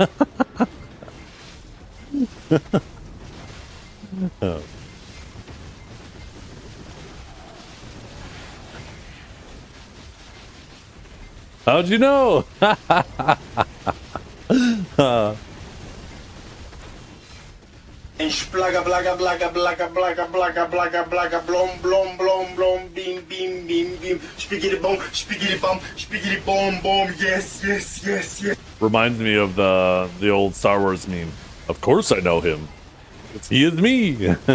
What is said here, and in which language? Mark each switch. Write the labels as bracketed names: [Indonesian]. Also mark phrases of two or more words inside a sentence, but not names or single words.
[English] Oh. How'd you know? And splaga blaga blaga blaga blaga blaga blaga blaga blom blom blom blom beam beam beam beam spiggity bum spiggity boom yes yes yes yes. Reminds me of the old Star Wars meme. Of course I know him. He is me.